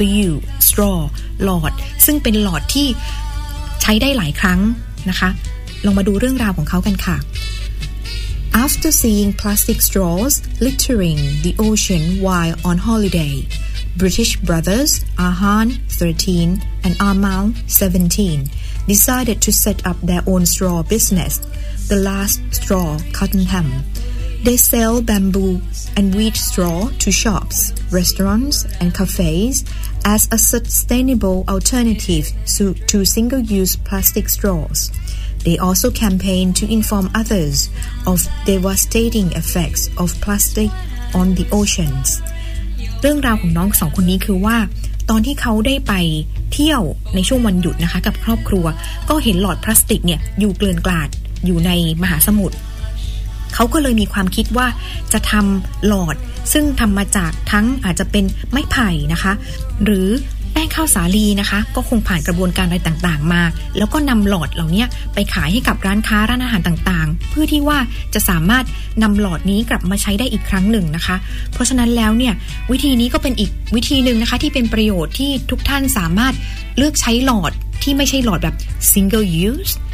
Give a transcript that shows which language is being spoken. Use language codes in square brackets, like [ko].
[en] w straw [th] หลอดซึ่งเป็นหลอดที่ใช้ได้หลายครั้งนะคะลองมาดูเรื่องราวของเขากันค่ะ [en] After seeing plastic straws littering the ocean while on holiday, British brothers Ahan, 13, and Amal, 17, decided to set up their own straw business, the last straw, Cottenham. They sell bamboo and wheat straw to shops, restaurants, and cafes as a sustainable alternative to single-use plastic straws. They also campaign to inform others of devastating effects of plastic on the oceans. [th] เรื่องราวของน้องสองคนนี้คือว่าตอนที่เขาได้ไปเที่ยวในช่วงวันหยุดนะคะกับครอบครัวก็เห็นหลอดพลาสติกเนี่ยอยู่เกลื่อนกลาดอยู่ในมหาสมุทร เขาก็เลยมีความคิดว่าจะทำหลอดซึ่งทำมาจากทั้งอาจจะเป็นไม้ไผ่นะคะหรือแป้งข้าวสาลีนะคะก็คงผ่านกระบวนการอะไรต่างๆมาแล้วก็นำหลอดเหล่านี้ไปขายให้กับร้านค้าร้านอาหารต่างๆเพื่อที่ว่าจะสามารถนำหลอดนี้กลับมาใช้ได้อีกครั้งหนึ่งนะคะเพราะฉะนั้นแล้วเนี่ยวิธีนี้ก็เป็นอีกวิธีนึงนะคะที่เป็นประโยชน์ที่ทุกท่านสามารถเลือกใช้หลอดที่ไม่ใช่หลอดแบบ single use